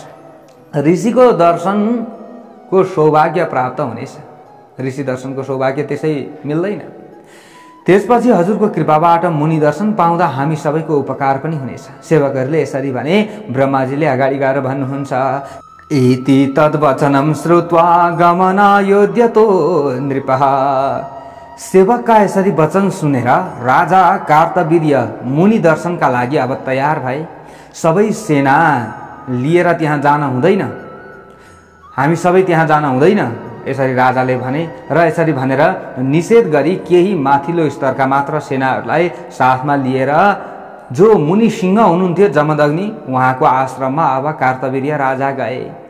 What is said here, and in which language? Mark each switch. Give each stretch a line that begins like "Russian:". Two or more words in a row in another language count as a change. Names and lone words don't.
Nepali: ऋषिको दर्शनको सौभाग्य प्राप्त हुनेछ। ऋषि दर्शनको सौभाग्य त्यसै मिल्दैन। त्यसपछि हजुरको कृपाबाट मुनि दर्शन पाउँदा हामी सबैको उपकार पनि हुनेछ। सेवकहरूले यसरी भने। ब्रह्माजीले अगाडि गएर भन्नुहुन्छ,
Sanskrit: इति तद्वचनं श्रुत्वा गमनायोध्यतो नृपः।
Nepali: सेवकका यसरी वचन सुनेर राजा कार्तवीर्य मुनि दर्शनका लागि अब तयार भए। सबै सेना लिएर त्यहाँ जान हुँदैन, हामी सबै त्यहाँ जान हुँदैन, यसरी राजाले भने र यसरी भनेर निषेध गरी केही माथिल्लो स्तरका मात्र सेनाहरूलाई साथमा लिएर जो मुनि सिंह हुनुहुन्थ्यो जमदग्नि उहाँको आश्रममा अब कार्तवीर्य राजा गए।